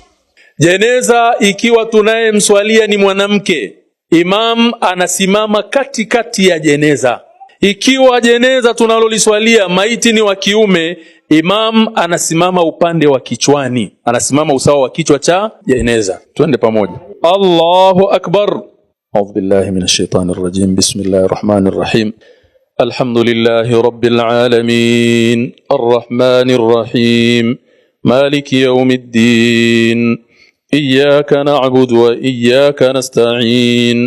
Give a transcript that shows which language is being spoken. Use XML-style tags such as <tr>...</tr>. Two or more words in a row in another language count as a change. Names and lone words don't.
<sw>Jeneza ikiwa tunayemswalia ni mwanamke, imam anasimama katikati ya jeneza. Ikiwa jeneza tunaloliswalia maiti ni wa kiume, imam anasimama upande wa kichwani, anasimama usawa wa kichwa cha jeneza. Twende pamoja.</sw> <ar>الله أكبر. أعوذ بالله من الشيطان الرجيم. بسم الله الرحمن الرحيم. الحمد لله رب العالمين. الرحمن الرحيم. مالك يوم الدين. إياك نعبد وإياك نستعين.</ar>